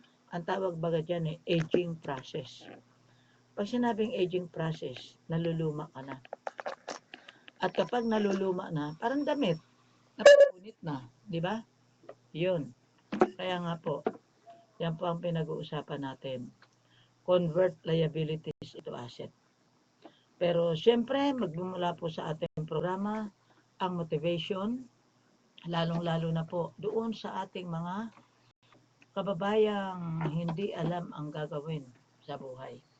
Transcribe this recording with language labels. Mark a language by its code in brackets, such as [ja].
[tl] Ang tawag baga dyan aging process. Pag sinabing aging process, naluluma ka na. At kapag naluluma na, parang damit, napupunit na, di ba? Yun. Kaya nga po, yan po ang pinag-uusapan natin. [en] Convert liabilities into asset. [tl] Pero siyempre, magmumula po sa ating programa, ang motivation, lalong-lalo na po doon sa ating mga kababayang hindi alam ang gagawin sa buhay.